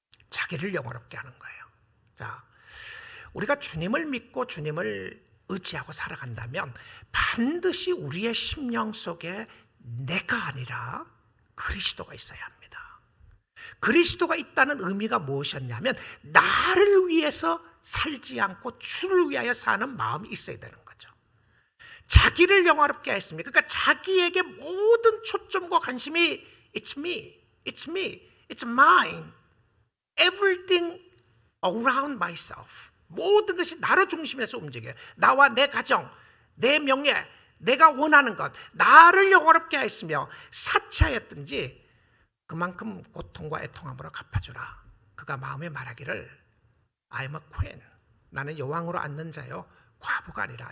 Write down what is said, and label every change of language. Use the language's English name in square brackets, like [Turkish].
[Korean] 자기를 영화롭게 하는 거예요. 자, 우리가 주님을 믿고 주님을 의지하고 살아간다면 반드시 우리의 심령 속에 내가 아니라 그리스도가 있어야 합니다. 그리스도가 있다는 의미가 무엇이었냐면, 나를 위해서 살지 않고 주를 위하여 사는 마음이 있어야 되는 거죠. 자기를 영화롭게 하였습니다. [English] 그러니까 자기에게 모든 초점과 관심이 It's me, it's me, it's mine, everything around myself. [Korean] 모든 것이 나로 중심에서 움직여요. 나와 내 가정, 내 명예, 내가 원하는 것, 나를 영화롭게 하였으며 사치하였든지 그만큼 고통과 애통함으로 갚아주라. 그가 마음에 말하기를 I am a queen, 나는 여왕으로 앉는 자요 과부가 아니라.